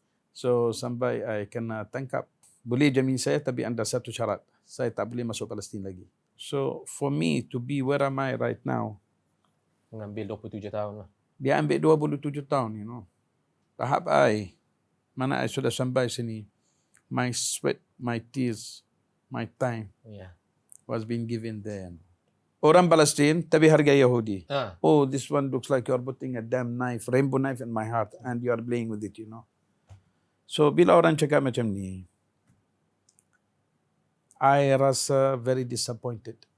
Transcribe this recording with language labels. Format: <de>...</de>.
<ms>So sampai I kena tangkap. Boleh jamin saya tapi ada satu syarat. Saya tak boleh masuk Palestin lagi.</ms> <en>So for me to be where am I right now.</en> <ms>Mengambil 27 tahun lah. Dia ambil 27 tahun,</ms> <en>you know.</en> <ms>Tahap I, mana I sudah sampai sini.</ms> <en>My sweat, my tears, my time was being given there.</en> <ms>Orang Palestin, tapi harga Yahudi.</ms> <en>Oh, this one looks like you're putting a damn knife, rainbow knife in my heart and you are playing with it, you know.</en> <ms>So, bila orang cakap macam ni, I rasa</ms> <en>very disappointed.</en>